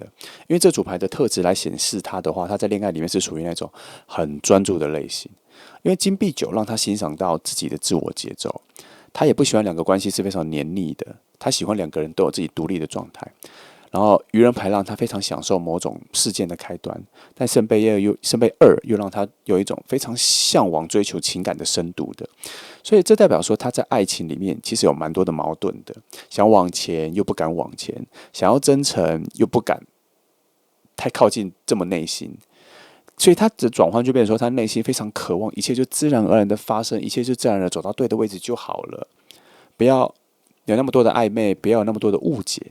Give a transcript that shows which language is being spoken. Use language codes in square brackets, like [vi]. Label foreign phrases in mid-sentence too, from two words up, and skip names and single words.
[zh] 因為這組牌的特質來顯示他的話，他在戀愛裡面是屬於那種很專注的類型。因為金幣9讓他欣賞到自己的自我節奏，他也不喜歡兩個關係是非常黏膩的，他喜歡兩個人都有自己獨立的狀態。然後愚人牌讓他非常享受某種事件的開端，但聖杯2又讓他有一種非常向往追求情感的深度的，所以這代表說他在愛情裡面其實有蠻多的矛盾的，想往前又不敢往前，想要真誠又不敢太靠近這麼內心，所以他的轉換就變成說他內心非常渴望一切就自然而然的發生，一切就自然而然走到对的位置就好了，不要有那麼多的曖昧，不要有那麼多的誤解。